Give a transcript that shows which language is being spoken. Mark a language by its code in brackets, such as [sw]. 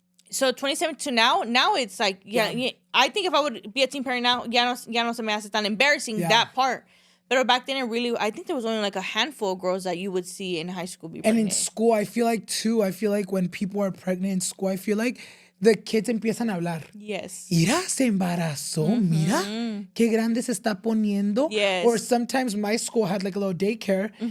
[en] So 2017 to now it's like yeah. I think if I would be a teen parent now, [es] ya no se me hace tan [en] embarrassing that part. But back then, I think there was only like a handful of girls that you would see in high school be pregnant. And in school, I feel like when people are pregnant in school, I feel like the kids [es] empiezan a hablar. [en] Yes. [es] Mira, se embarazó. Mira, qué grande se está poniendo. [en] Yes. Or sometimes my school had like a little daycare.